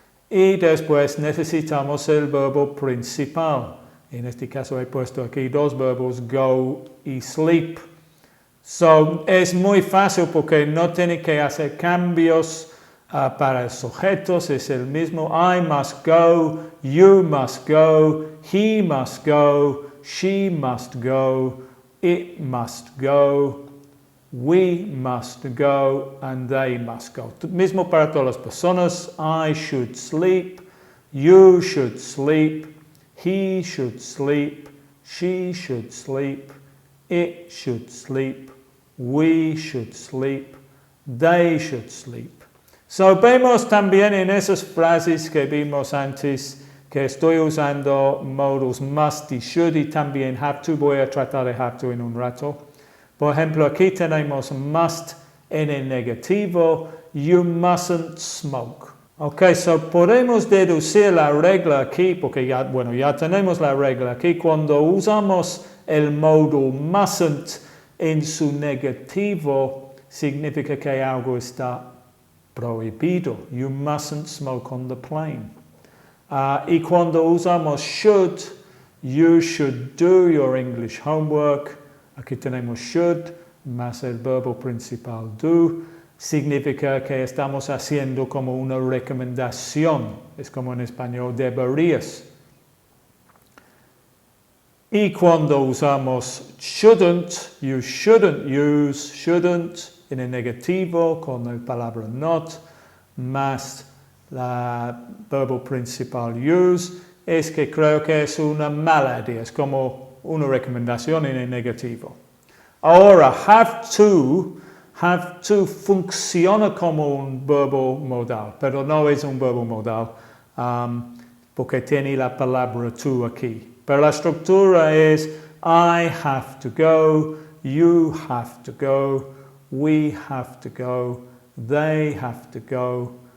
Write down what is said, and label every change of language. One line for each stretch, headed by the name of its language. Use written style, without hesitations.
Spanish: Y después necesitamos el verbo principal. En este caso he puesto aquí dos verbos, go y sleep. So, es muy fácil porque no tiene que hacer cambios para el sujeto, es el mismo.
English: I must go, you must go, he must go, she must go, it must go, we must go, and they must go.
Spanish: Mismo para todas las personas.
English: I should sleep, you should sleep, he should sleep, she should sleep, it should sleep, we should sleep, they should sleep.
Spanish: So, vemos también en esas frases que vimos antes que estoy usando modals must y should y también have to. Voy a tratar de have to en un rato. Por ejemplo, aquí tenemos must en el negativo,
English: you mustn't smoke.
Spanish: Ok, so podemos deducir la regla aquí, porque ya tenemos la regla aquí. Cuando usamos el modal mustn't en su negativo, significa que algo está prohibido.
English: You mustn't smoke on the plane.
Spanish: Y cuando usamos should,
English: you should do your English homework.
Spanish: Aquí tenemos should, más el verbo principal do. Significa que estamos haciendo como una recomendación. Es como en español deberías. Y cuando usamos shouldn't,
English: you shouldn't use
Spanish: shouldn't en el negativo con la palabra not, más el verbo principal use, es que creo que es una mala idea, es como una recomendación en el negativo. Ahora, have to funciona como un verbo modal, pero no es un verbo modal porque tiene la palabra to aquí. Pero la estructura es
English: I have to go, you have to go, we have to go, they have to go.